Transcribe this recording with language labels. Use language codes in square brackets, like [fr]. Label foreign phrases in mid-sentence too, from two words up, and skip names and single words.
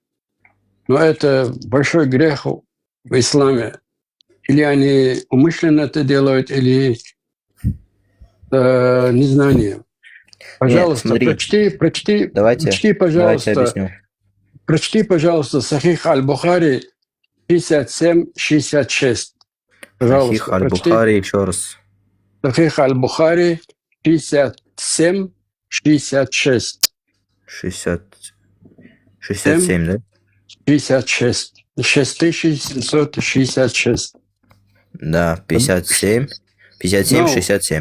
[ru] Но это большой грех в исламе. Или они умышленно это делают, или незнание. Пожалуйста, Нет, смотри. Давайте объясню. Прочти, пожалуйста, Сахих аль-Бухари 57-66. Пожалуйста, Сахих аль-Бухари, еще раз. Сахих аль-Бухари 57-66. 67, да? 66. 6766. Да, 57. 57, 67.